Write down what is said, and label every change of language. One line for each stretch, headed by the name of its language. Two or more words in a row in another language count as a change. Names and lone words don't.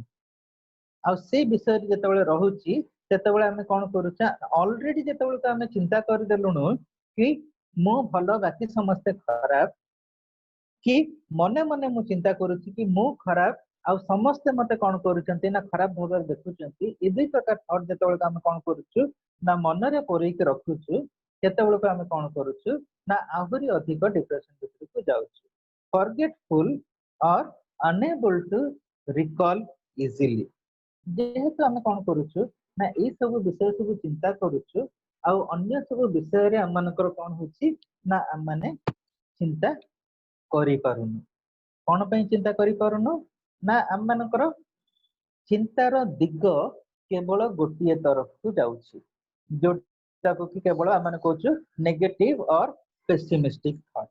Odia: ଆଉ ସେଇ ବିଷୟରେ ଯେତେବେଳେ ରହୁଛି ସେତେବେଳେ ଆମେ କଣ କରୁଛେ, ଅଲରେଡି ଯେତେବେଳେ ଆମେ ଚିନ୍ତା କରିଦେଲୁଣୁ କି ମୁଁ ଭଲ ବାକି ସମସ୍ତେ ଖରାପ, କି ମନେ ମନେ ମୁଁ ଚିନ୍ତା କରୁଛି କି ମୁଁ ଖରାପ ଆଉ ସମସ୍ତେ ମତେ କଣ କରୁଛନ୍ତି ନା ଖରାପ ଭାବରେ ଦେଖୁଛନ୍ତି, ଏ ଦୁଇ ପ୍ରକାର ଥଟ୍ ଯେତେବେଳେ ଆମେ କଣ କରୁଛୁ ନା ମନରେ ପୁରେଇକି ରଖୁଛୁ, ସେତେବେଳକୁ ଆମେ କଣ କରୁଛୁ ନା ଆହୁରି ଅଧିକ ଡିପ୍ରେସନ ଭିତରକୁ ଯାଉଛୁ।
English: forgetful or unable to recall easily,
Odia: ଯେହେତୁ ଆମେ କଣ କରୁଛୁ ନା ଏଇ ସବୁ ବିଷୟ ସବୁ ଚିନ୍ତା କରୁଛୁ, ଆଉ ଅନ୍ୟ ସବୁ ବିଷୟରେ ଆମ ମାନଙ୍କର କଣ ହଉଛି ନା ଆମେ ଚିନ୍ତା କରିପାରୁନୁ। କଣ ପାଇଁ ଚିନ୍ତା କରିପାରୁନୁ ନା ଆମ ମାନଙ୍କର ଚିନ୍ତାର ଦିଗ କେବଳ ଗୋଟିଏ ତରଫକୁ ଯାଉଛି, ଯୋଉଟାକୁ କି କେବଳ ଆମେ କହୁଛୁ
English: negative or pessimistic thought.